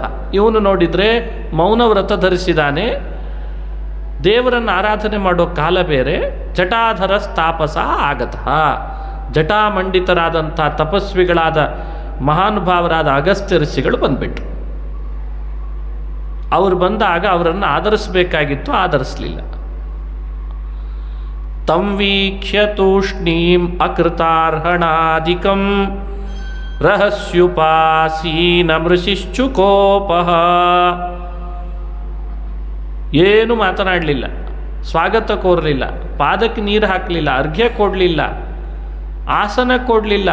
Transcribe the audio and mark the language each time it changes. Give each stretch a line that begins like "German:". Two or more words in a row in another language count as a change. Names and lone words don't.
Kannada: ಇವನು ನೋಡಿದರೆ ಮೌನವ್ರತ ಧರಿಸಿದ್ದಾನೆ, ದೇವರನ್ನು ಆರಾಧನೆ ಮಾಡೋ ಕಾಲ ಬೇರೆ.
Sanskrit: ಜಟಾಧರ ತಾಪಸ ಆಗತಃ.
Kannada: ಜಟಾಮಂಡಿತರಾದಂಥ ತಪಸ್ವಿಗಳಾದ ಮಹಾನುಭಾವರಾದ ಅಗಸ್ತ್ಯ ಋಷಿಗಳು ಬಂದ್ಬಿಟ್ರು. ಅವರು ಬಂದಾಗ ಅವರನ್ನು ಆಧರಿಸಬೇಕಾಗಿತ್ತು, ಆಧರಿಸಲಿಲ್ಲ.
Sanskrit: ತಂ ವೀಕ್ಷ್ಯ ತೂಷ್ಣೀಂ ಅಕೃತಾರ್ಹಣಾಧಿಕಂ ರಹಸ್ಯುಪಾಸೀನ ಮೃಷಿಶ್ಚುಕೋಪಃ.
Kannada: ಏನು ಮಾತನಾಡಲಿಲ್ಲ, ಸ್ವಾಗತ ಕೋರಲಿಲ್ಲ, ಪಾದಕ್ಕೆ ನೀರು ಹಾಕಲಿಲ್ಲ, ಅರ್ಘ್ಯ ಕೊಡಲಿಲ್ಲ, ಆಸನ ಕೊಡಲಿಲ್ಲ.